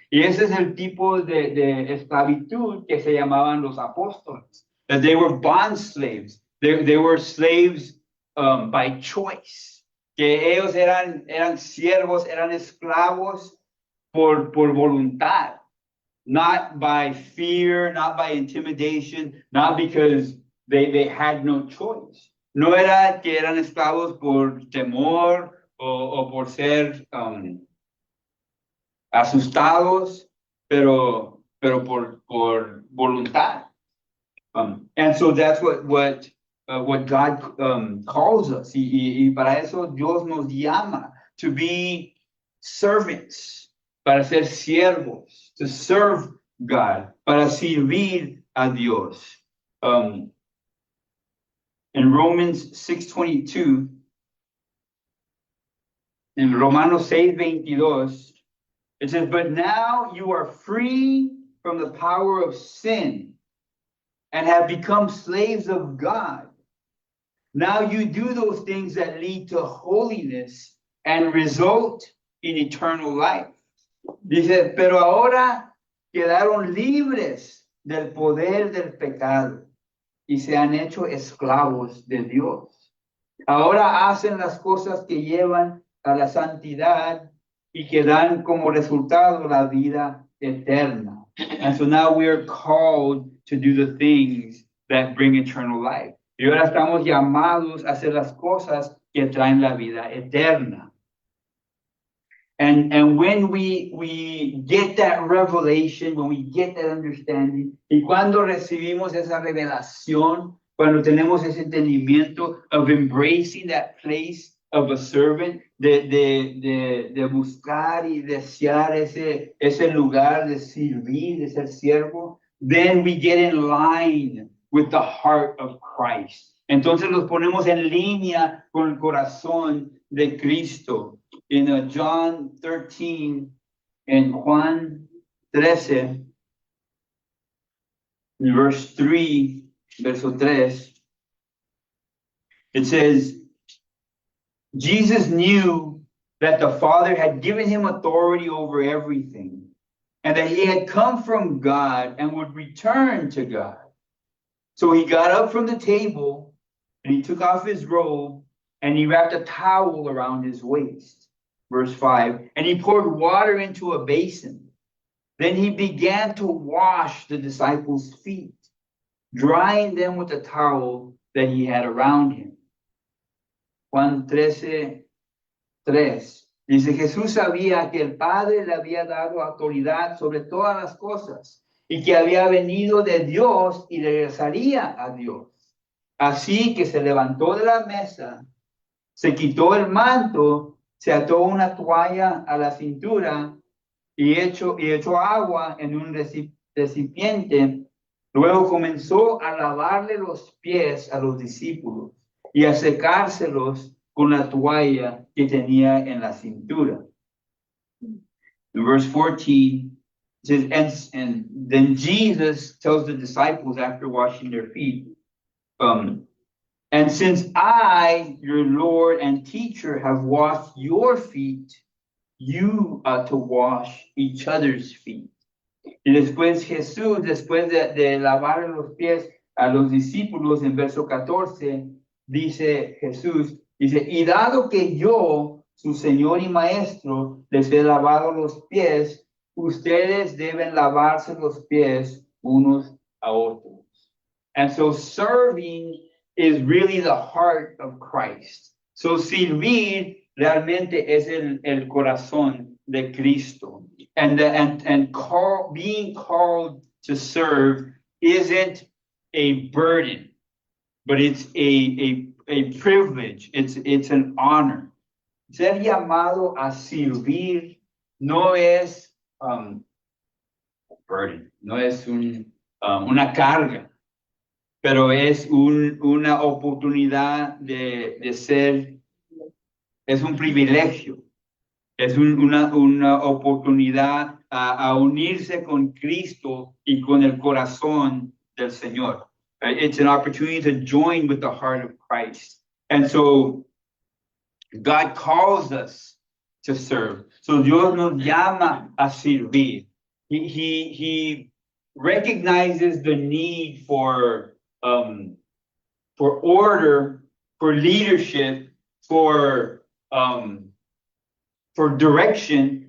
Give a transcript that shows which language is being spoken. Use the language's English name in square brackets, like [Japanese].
[Spanish] Y ese es el tipo de esclavitud que se llamaban los apóstoles. [English] That they were bond slaves. They were slaves by choice. [Spanish] Que ellos eran siervos, eran esclavos por voluntad. [English] Not by fear, not by intimidation, not because they had no choice. [Spanish] No era que eran esclavos por temor o por ser asustados, pero por voluntad. [English] And so that's what God calls us. [Spanish] Y para eso Dios nos llama [English] to be servants, [Spanish] para ser siervos, [English] to serve God, [Spanish] para servir a Dios. [English] In Romans 6:22, in Romanos 6:22, it says, but now you are free from the power of sin and have become slaves of God. Now you do those things that lead to holiness and result in eternal life. [Spanish] Dice, pero ahora quedaron libres del poder del pecado y se han hecho esclavos de Dios. Ahora hacen las cosas que llevan a la santidad y que dan como resultado la vida eterna. [English] And so now we are called to do the things that bring eternal life. [Spanish] Y ahora estamos llamados a hacer las cosas que traen la vida eterna. [English] And when we get that revelation, when we get that understanding, [Spanish] y cuando recibimos esa revelación, cuando tenemos ese entendimiento [English] of embracing that place of a servant, [Spanish] de buscar y desear ese lugar de servir, de ser siervo, [English] then we get in line with the heart of Christ. [Spanish] Entonces los ponemos en línea con el corazón de Cristo. [English] In John 13 and Juan 13, in verse 3, [Spanish] verso 3, [English] it says, Jesus knew that the Father had given him authority over everything, and that he had come from God and would return to God. So he got up from the table, and he took off his robe, and he wrapped a towel around his waist. Verse 5, and he poured water into a basin. Then he began to wash the disciples' feet, drying them with the towel that he had around him. [Spanish] Juan 13:3 dice, Jesús sabía que el Padre le había dado autoridad sobre todas las cosas y que había venido de Dios y regresaría a Dios. Así que se levantó de la mesa, se quitó el manto, se ató una toalla a la cintura y echó agua en un recipiente. Luego comenzó a lavarle los pies a los discípulos y a secárselos con la toalla que tenía en la cintura. [English] In verse 14, it says, and then Jesus tells the disciples after washing their feet, and since I, your Lord and teacher, have washed your feet, you ought to wash each other's feet. [Spanish] Y después Jesús, después de lavar los pies a los discípulos, en verso 14, dice Jesús, dice, y dado que yo, su Señor y Maestro, les he lavado los pies, ustedes deben lavarse los pies unos a otros. [English] And so serving is really the heart of Christ. [Spanish] So servir realmente es el corazón de Cristo. [English] And being called to serve isn't a burden, but it's a privilege. It's an honor. [Spanish] Ser llamado a servir no es burden, no es una carga, pero es una oportunidad de ser, es un privilegio, es una oportunidad a unirse con Cristo y con el corazón del Señor. [English] It's an opportunity to join with the heart of Christ. And so God calls us to serve. [Spanish] So Dios nos llama a servir. [English] He recognizes the need for order, for leadership, for direction.